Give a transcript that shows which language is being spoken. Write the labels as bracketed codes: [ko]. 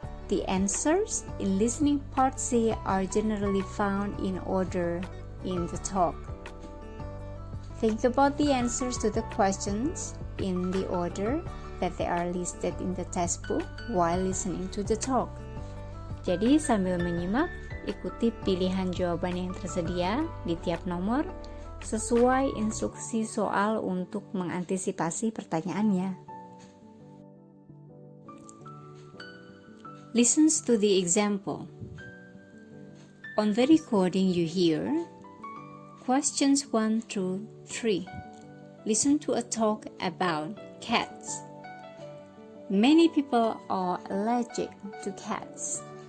[en] The answers in listening part C are generally found in order in the talk. Think about the answers to the questions in the order that they are listed in the textbook while listening to the talk. [id] Jadi sambil menyimak, ikuti pilihan jawaban yang tersedia di tiap nomor sesuai instruksi soal untuk mengantisipasi pertanyaannya. [en] Listen to the example. On the recording you hear, Questions 1 through 3. Listen to a talk about cats. Many people are allergic to cats.